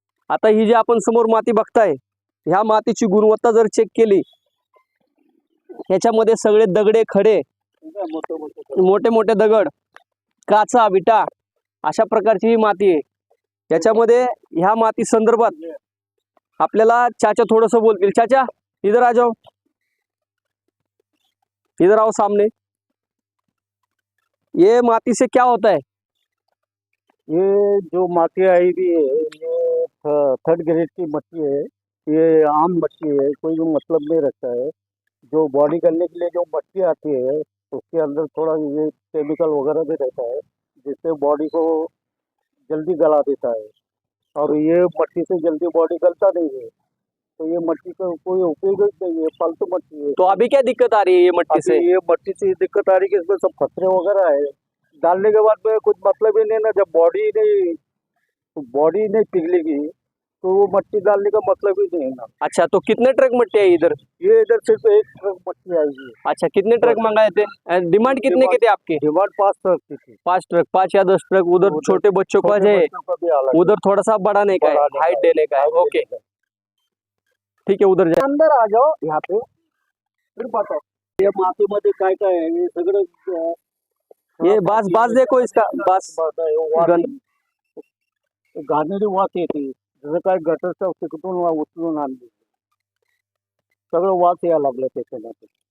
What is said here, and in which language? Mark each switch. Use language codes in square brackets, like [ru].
[mr] आता ही जी आपण समोर माती बघताय ह्या मातीची गुणवत्ता जर चेक केली ह्याच्यामध्ये सगळे दगडे खडे मोठे मोठे दगड काचा विटा अशा प्रकारची ही माती आहे. याच्यामध्ये ह्या माती संदर्भात आपल्याला चाचा थोडंसं बोलतील. [hi] चाचा इधर आ जाओ, इधर आओ सामने. ये माती से क्या होता है? ये जो माटी आई भी है ये थर्ड ग्रेड की मट्टी है। ये आम मट्टी है, कोई भी मतलब नहीं रखता है। जो बॉडी करने के लिए जो मट्टी आती है उसके अंदर थोड़ा ये केमिकल वगैरह भी रहता है जिससे बॉडी को जल्दी गला देता है और ये मट्टी से जल्दी बॉडी गलता नहीं है। तो ये मट्टी का कोई उपयोग नहीं है, फालतू मट्टी है। तो अभी क्या दिक्कत आ रही है ये मट्टी से? ये मट्टी से दिक्कत आ रही है कि इसमें सब खतरे वगैरह है। डालने के बाद में कुछ मतलब ही नहीं ना, जब बॉडी नहीं पिघलेगी तो वो मट्टी डालने का मतलब ही नहीं है ना। अच्छा, तो कितने ट्रक मट्टी है इधर? ये इधर सिर्फ एक ट्रक मट्टी आएगी। अच्छा, कितने ट्रक मंगाए थे? डिमांड कितने की थी आपकी? डिमांड 5 ट्रक की थी। 5 ट्रक, 5 या 10 ट्रक. उधर छोटे बच्चों का है, उधर थोड़ा सा बढ़ाने का है, हाइट देने का है. ओके ठीक है, उधर जाए. अंदर आ जाओ यहाँ पे, फिर बताओ ये [mr] मातीमध्ये काय काय आहे हे सगळं। [hi] ये बास देखो इसका बास [mr] घाणेरी वास येते, जसं काय गटरचं तिकडून उचलून आणली, सगळं वास यायला लागलं त्याच्यामध्ये.